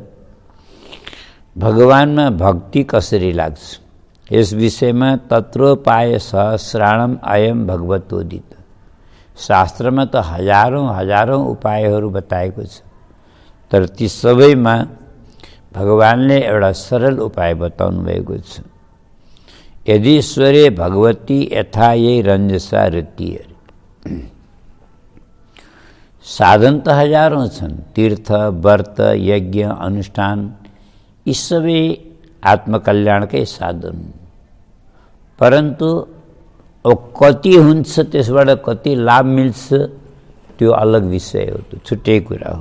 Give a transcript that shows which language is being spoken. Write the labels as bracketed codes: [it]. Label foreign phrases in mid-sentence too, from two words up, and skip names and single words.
[ne] भगवानमा भक्ति कसरी लाग्छ यस विषयमा [sa] तत्रोपाय सहस्राणम अयम भगवतोदित। [ne] शास्त्रमा त हजारौं उपायहरू बताएको छ, तर ती सबैमा भगवानले एउटा सरल उपाय बताउनु भएको छ। [sa] यदीश्वरे भगवती यथा ये रञ्जसा रति। [ne] साधन त हजारौं छन्, तीर्थ व्रत यज्ञ अनुष्ठान यी सबै आत्मकल्याणकै साधन, परन्तु अब कति हुन्छ त्यसबाट कति लाभ मिल्छ त्यो अलग विषय हो, त्यो छुट्टै कुरा हो।